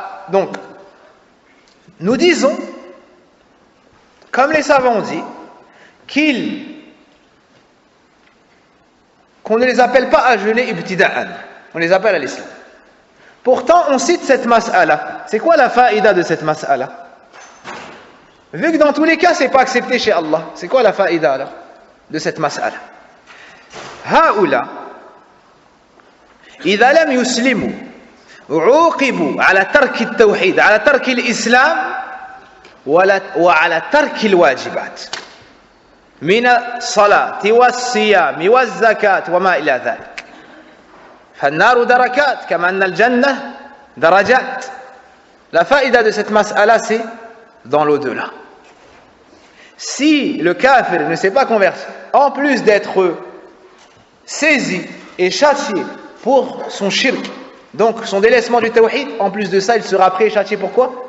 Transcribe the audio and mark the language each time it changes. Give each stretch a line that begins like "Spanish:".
French: Donc, Nous disons, comme les savants ont dit, qu'on ne les appelle pas à jeûner ibtida'an, on les appelle à l'islam. Pourtant, on cite cette mas'ala. C'est quoi la faïda de cette mas'ala? Vu que dans tous les cas, c'est pas accepté chez Allah, c'est quoi la faïda là, de cette mas'ala?
Arabic: هؤلاء إذا لم يسلموا عوقبوا على ترك التوحيد على ترك الإسلام وعلى ترك الواجبات من الصلاة والصيام والزكاة وما إلى ذلك فالنار دركات كما أن الجنة درجات.
French: La faïda de cette mas'ala, c'est dans l'au-delà. Si le kafir ne s'est pas converti, en plus d'être saisi et châtié pour son shirk, donc son délaissement du tawhid, en plus de ça, il sera pris et châtié pourquoi?